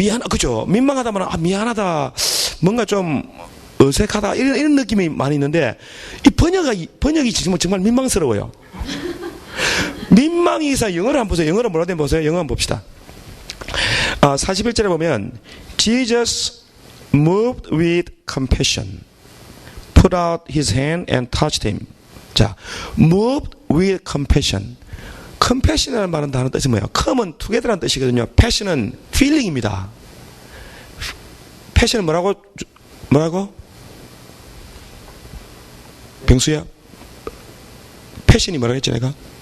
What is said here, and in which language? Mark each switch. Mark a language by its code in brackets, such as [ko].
[ko] 그죠? 민망하다 말은 미안하다, 뭔가 좀 어색하다 이런 느낌이 많이 있는데 이 번역이 정말 민망스러워요. 민망히 여기사 영어를 한번 보세요. 영어로 뭐라 된 보세요. 영어 한번 봅시다. 41절에 보면 [en] Jesus moved with compassion, put out his hand and touched him. [ko] 자, [en] moved with compassion. [ko] compassion이라는 말은 다른 뜻이 뭐예요? come은 together라는 뜻이거든요. passion은 feeling입니다. passion은 뭐라고? 병수야? passion이 뭐라고 했지 내가?